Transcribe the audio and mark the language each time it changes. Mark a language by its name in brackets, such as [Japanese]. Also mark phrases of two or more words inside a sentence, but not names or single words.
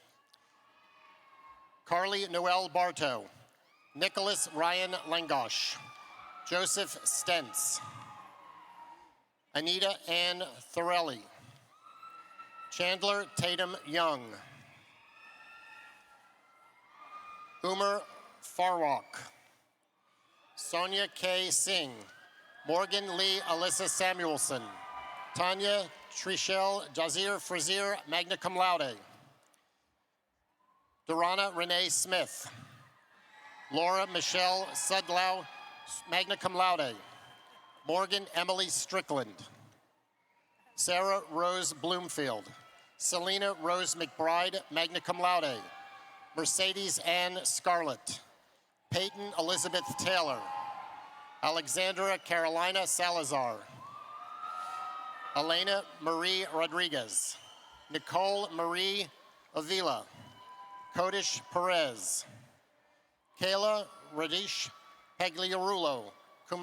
[English] Carly Noel Bartow, Nicholas Ryan Langosh, Joseph Stentz, Anita Ann Thorelli, Chandler Tatum Young, Umar Farwalk, Sonia K. Singh, Morgan Lee Alyssa Samuelson, Tanya Trishelle Jazir Frazier, [Latin] magna cum laude, [English] Dorana Renee Smith, Laura Michelle Sudlow, [Latin] magna cum laude, [English] Morgan Emily Strickland, Sarah Rose Bloomfield, Selena Rose McBride, [Latin] magna cum laude, [English] Mercedes Ann Scarlett, Peyton Elizabeth Taylor, Alexandra Carolina Salazar, Elena Marie Rodriguez, Nicole Marie Avila, Kodish Perez, Kayla Radish Pagliarulo, cum